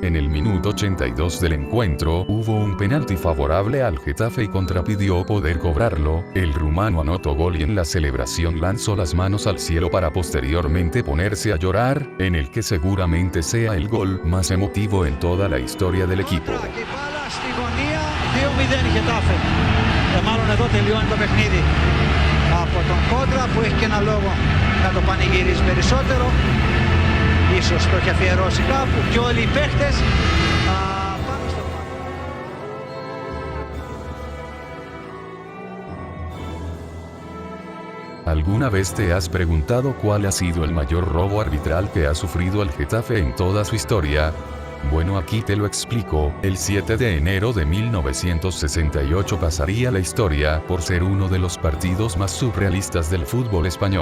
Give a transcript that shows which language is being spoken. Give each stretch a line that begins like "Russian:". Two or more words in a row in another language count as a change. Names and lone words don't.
Spanish: En el minuto 82 del encuentro, hubo un penalti favorable al Getafe y contrapidió poder cobrarlo. El rumano anotó gol y en la celebración lanzó las manos al cielo para posteriormente ponerse a llorar, en el que seguramente sea el gol más emotivo en toda la historia del equipo.
Greek: Στη γωνία 2-0 Γετάφε. Μάλλον εδώ τελειώνει το παιχνίδι. Από τον Κόντρα που έχει και ένα λόγο να το πανηγυρίσει περισσότερο. Ίσως το έχει αφιερώσει κάπου και όλοι οι παίχτες πάνω στο
Spanish: ¿Alguna vez te has preguntado cuál ha sido el mayor robo arbitral que ha sufrido el Getafe en toda su historia? Bueno, aquí te lo explico. El 7 de enero de 1968 pasaría la historia por ser uno de los partidos más surrealistas del fútbol español.